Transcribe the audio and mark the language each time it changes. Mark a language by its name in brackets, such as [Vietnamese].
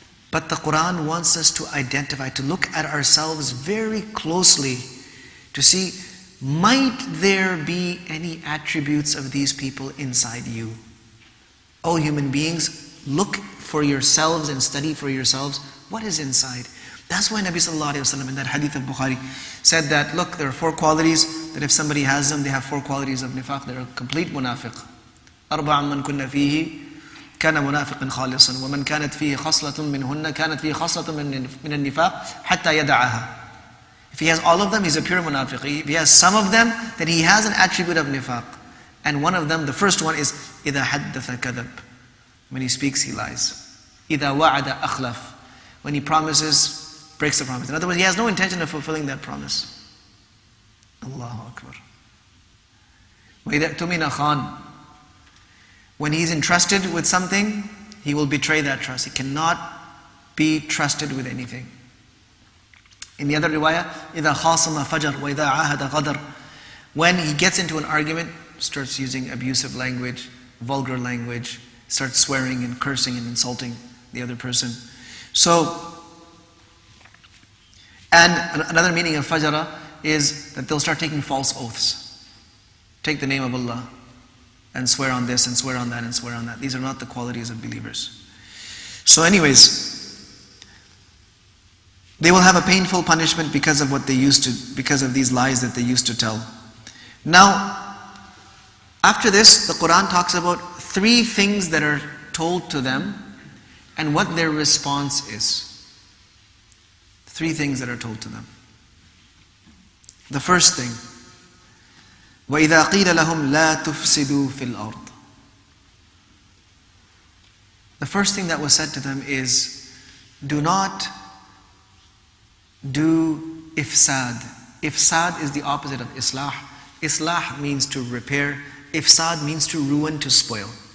[English] But the Quran wants us to identify, to look at ourselves very closely, to see, might there be any attributes of these people inside you? O human beings, look for yourselves and study for yourselves what is inside. That's why Nabi sallallahu alayhi wa sallam in that hadith of Bukhari said that, look, there are 4 qualities that if somebody has them, they have 4 qualities of nifaq. They're a complete munafiq. [Arabic] أربع من كنا فيه كان منافقا خالصا ومن كانت فيه خصلة منهن كانت فيه خصلة من النفاق حتى يدعها. [English] If he has all of them, he's a pure munafiq. If he has some of them, then he has an attribute of nifaq. And one of them, the first one is [Arabic] إذا حدث كذب. [English] When he speaks, he lies. [Arabic] إذا وعد أخلف. [English] When he promises, breaks the promise. In other words, he has no intention of fulfilling that promise. [Arabic] Allahu Akbar. وإذا اؤتمن خان. [English] When he's entrusted with something, he will betray that trust. He cannot be trusted with anything. In the other riwayah, [Arabic] إِذَا خَاصَمَ فَجَرْ وَإِذَا عَاهَدَ غَدَرْ. [English] When he gets into an argument, starts using abusive language, vulgar language, starts swearing and cursing and insulting the other person. So, and another meaning of fajara is that they'll start taking false oaths. Take the name of Allah and swear on this and swear on that and swear on that. These are not the qualities of believers. So anyways, they will have a painful punishment because of because of these lies that they used to tell. Now, after this, the Quran talks about 3 things that are told to them and what their response is. 3 things that are told to them. The first thing, [Arabic] وَإِذَا قِيلَ لَهُمْ لَا تُفْسِدُوا فِي الْأَرْضِ. [English] The first thing that was said to them is, do not do ifsad. Ifsad is the opposite of islah. Islah means to repair. Ifsad means to ruin, to spoil.